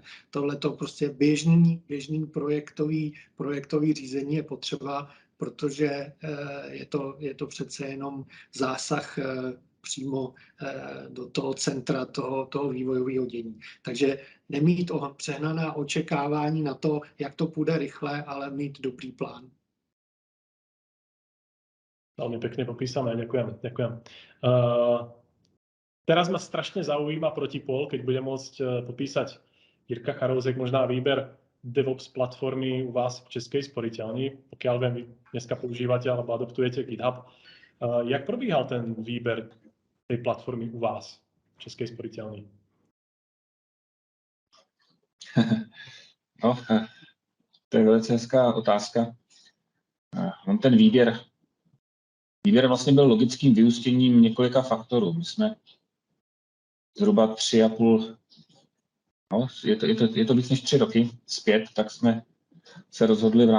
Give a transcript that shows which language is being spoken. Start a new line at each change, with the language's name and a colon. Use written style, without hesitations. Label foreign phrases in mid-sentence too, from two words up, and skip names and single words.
Czech: Tohle to prostě běžný projektový řízení je potřeba, protože je to přece jenom zásah přímo do toho centra toho vývojového dění. Takže nemít přehnaná očekávání na to, jak to půjde rychle, ale mít dobrý plán.
Slovak: Veľmi pekne popísané, ďakujem. Teraz ma strašne zaujíma protipol, keď bude môcť popísať Jirka Charouzek možná výber DevOps platformy u vás v Českej sporiteľni. Pokiaľ viem, vy dneska používate alebo adoptujete GitHub.
Czech: Jak probíhal
Slovak: ten výber tej platformy u vás v Českej sporiteľni?
Czech: No, to je velice hezká otázka. Ten výběr vlastně byl logickým vyústěním několika faktorů. My jsme zhruba 3,5, je to víc než 3 roky zpět, tak jsme se rozhodli v